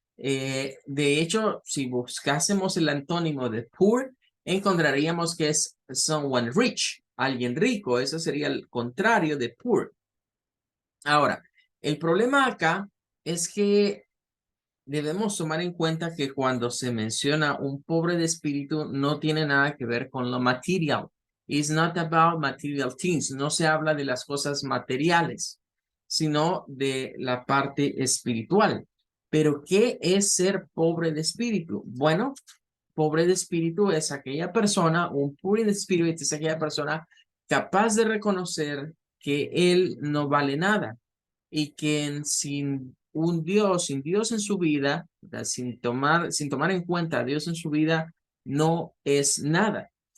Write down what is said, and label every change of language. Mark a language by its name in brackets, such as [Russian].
[Spanish] De hecho, si buscásemos el antónimo de poor, encontraríamos que es [English] someone rich, [Spanish] alguien rico. Eso sería el contrario de poor. Ahora, el problema acá es que debemos tomar en cuenta que cuando se menciona un pobre de espíritu no tiene nada que ver con lo material. [English] It's not about material things. [Spanish] No se habla de las cosas materiales, sino de la parte espiritual. Pero, ¿qué es ser pobre de espíritu? Bueno, pobre de espíritu es aquella persona, un [English] poor in spirit [Spanish] es aquella persona capaz de reconocer que él no vale nada y que sin un Dios, sin Dios en su vida, sin tomar en cuenta a Dios en su vida, no es nada.